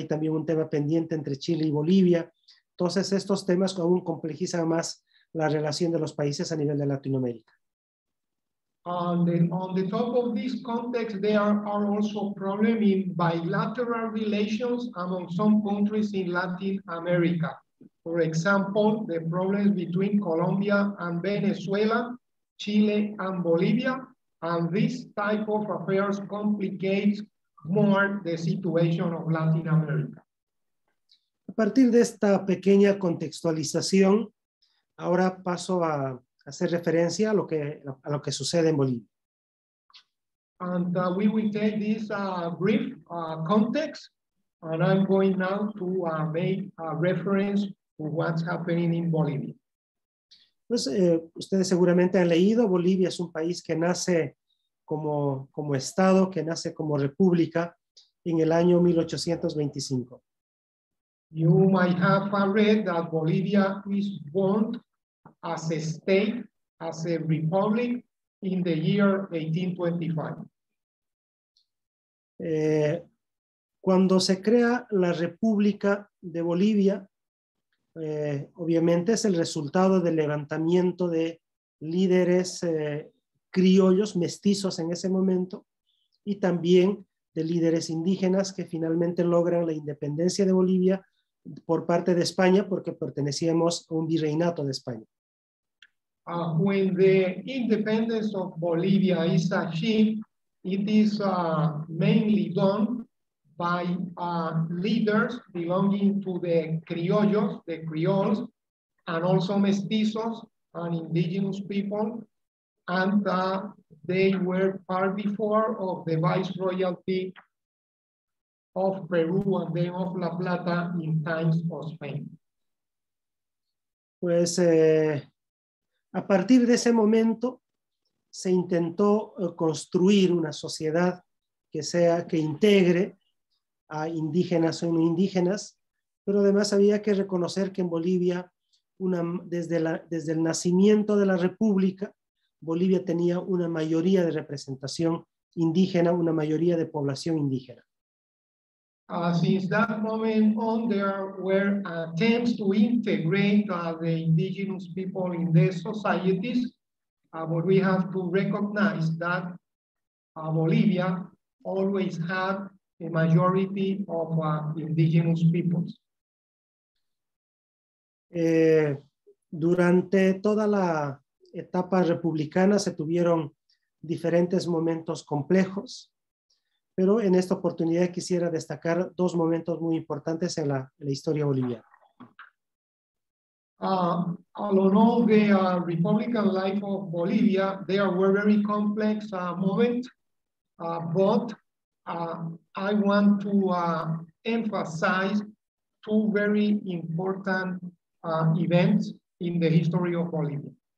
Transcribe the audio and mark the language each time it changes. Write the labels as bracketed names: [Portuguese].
[Spanish] Hay también un tema pendiente entre Chile y Bolivia. Entonces, estos temas aún complejizan más la relación de los países a nivel de Latinoamérica. [English] On the top of this context, there are also problems in bilateral relations among some countries in Latin America. For example, the problems between Colombia and Venezuela, Chile and Bolivia, and this type of affairs complicates more the situation of Latin America. [Spanish] A partir de esta pequeña contextualización, ahora paso a hacer referencia a lo que sucede en Bolivia. [English] And we will take this brief context And I'm going now to make a reference to what's happening in Bolivia. [Spanish] Pues ustedes seguramente han leído, Bolivia es un país que nace como estado, que nace como república en el año 1825. [English] You might have read that Bolivia is born as a state, as a republic in the year 1825. [Spanish] Cuando se crea la República de Bolivia, obviamente es el resultado del levantamiento de líderes criollos, mestizos en ese momento, y también de líderes indígenas que finalmente logran la independencia de Bolivia por parte de España, porque pertenecíamos a un virreinato de España. [English] When the independence of Bolivia is achieved, it is mainly done by leaders belonging to the criollos, the Creoles, and also mestizos and indigenous people. And they were part before of the viceroyalty of Peru and then of La Plata in times of Spain. [Spanish] Pues a partir de ese momento se intentó construir una sociedad que integre a indígenas o no indígenas, pero además había que reconocer que en Bolivia, desde el nacimiento de la República, Bolivia tenía una mayoría de representación indígena, una mayoría de población indígena. [English] Since that moment on, there were attempts to integrate the indigenous people in the societies, but we have to recognize that Bolivia always had a majority of indigenous peoples. [Spanish] Durante toda la etapa republicana se tuvieron diferentes momentos complejos, pero en esta oportunidad quisiera destacar dos momentos muy importantes en la historia boliviana. [English] Along all the Republican life of Bolivia, there were very complex moments, but I want to emphasize two very important events in the history of Bolivia.